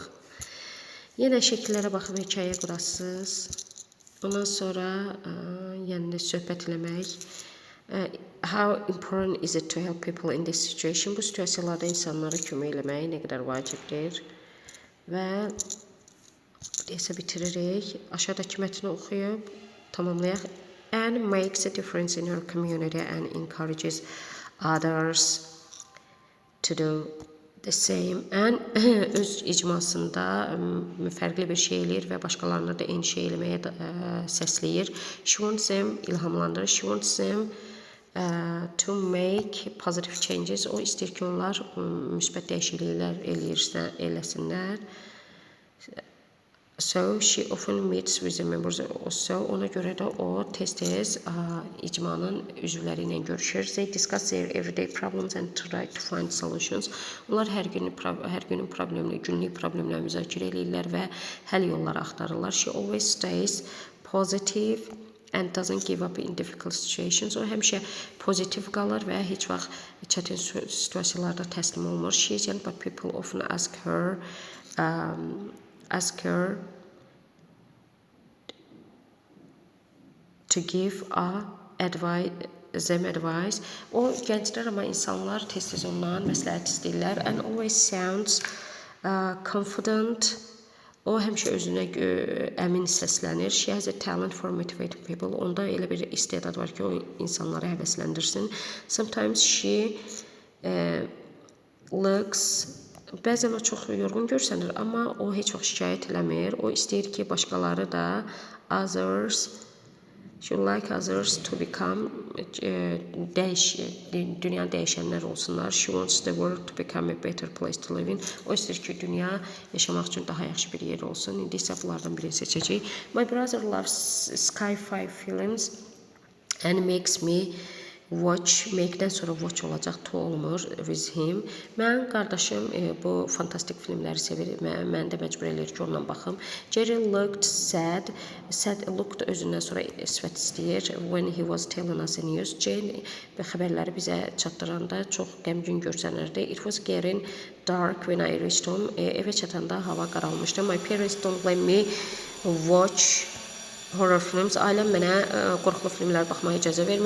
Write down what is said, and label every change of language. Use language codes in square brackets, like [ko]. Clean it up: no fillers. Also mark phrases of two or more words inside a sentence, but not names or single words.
[az] Yenə şəkillərə baxıb hekayə qurasınız. Ondan sonra yəni söhbət eləmək. [en] How important is it to help people in this situation? [az] Bu situasiyalarda insanlara kömək eləmək nə qədər vacibdir? Və desə bitiririk. Aşağıdakı mətni oxuyub tamamlayaq. [en] And makes a difference in her community and encourages others to do the same. [az] And öz icmasında fərqli bir şey eləyir və başqalarına da eyni şey eləməyə səsləyir. [en] She wants them, ilhamlandırır. She wants them to make positive changes. [az] O istəyir ki, onlar müsbət dəyişikliklər eləsinlər. [en] So she often meets with the members also. [az] Ona görə də o tez-tez icmanın üzvləri ilə görüşür. [en] They discuss their everyday problems and try to find solutions. [az] Onlar hər günün problemini, günlük problemləri müzakirə edirlər və həll yolları axtarırlar. [en] She always stays positive and doesn't give up in difficult situations. [az] O həmişə pozitiv qalır və heç vaxt çətin situasiyalarda təslim olmur. [en] She is young, but people often ask her to give them advice. [az] O gənclər amma insanlar tez-tez ondan məsləhət istəyirlər. [en] And always sounds confident. [az] O həmişə özünə əmin səslənir. [en] She has a talent for motivating people. [az] Onda elə bir istedad var ki, o insanları həvəsləndirsin. [en] Sometimes she looks, [az] bəzən o çox yorğun görsənir, amma o heç vaxt şikayət eləmir. O istəyir ki, başqaları da [en] others She would like others to become [az] dünya dəyişənlər olsunlar. [en] She wants the world to become a better place to live in. [az] O istəyir ki, dünya yaşamaq üçün daha yaxşı bir yer olsun. İndi isə bunlardan birini seçəcək. [en] My brother loves sci-fi films and makes me watch, [az] make-dən sonra watch olacaq, to olmur [en] with him. [az] Mən qardaşım bu fantastik filmləri sevir. Mən də məcbur eləyir ki, onunla baxım. [en] Jerry looked sad. Sad looked [az] özündən sonra sifət istəyir. [en] When he was telling us the news. [az] Jane xəbərləri bizə çatdıranda çox qəmgin görsənirdi. [en] It was getting dark when I reached home. [az] Evə çatanda hava qaralmışdı. [en] My parents don't let me watch horror films. [az] Ailəm mənə qorxulu filmlər baxmağa icazə vermir.